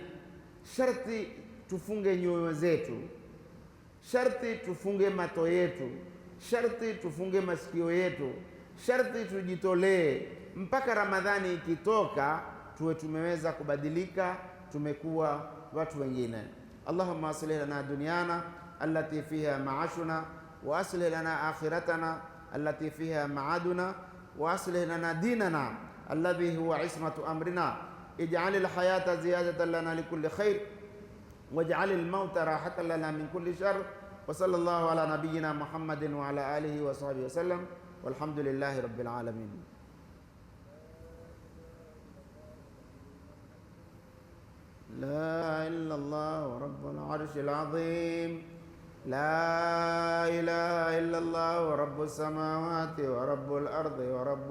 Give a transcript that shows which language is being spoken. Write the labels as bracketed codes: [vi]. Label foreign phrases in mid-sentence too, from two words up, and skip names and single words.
[sw] Sharti tufunge nyoyo zetu, sharti tufunge mato yetu, sharti tufunge masikio yetu, sharti tujitolee mpaka Ramadhani ikitoka tuwe tumeweza kubadilika, tumekuwa watu wengine. [ar] اللهم أصلح لنا دنيانا التي فيها معاشنا وأصلح لنا آخرتنا التي فيها معادنا وأصلح لنا ديننا الذي هو عصمة أمرنا اجعل الحياة زيادة لنا لكل خير واجعل الموت راحة لنا من كل شر وصلى الله على نبينا محمد وعلى آله وصحبه وسلم والحمد لله رب العالمين. لا إله إلا الله رب العرش العظيم، لا إله إلا الله رب السماوات ورب الأرض ورب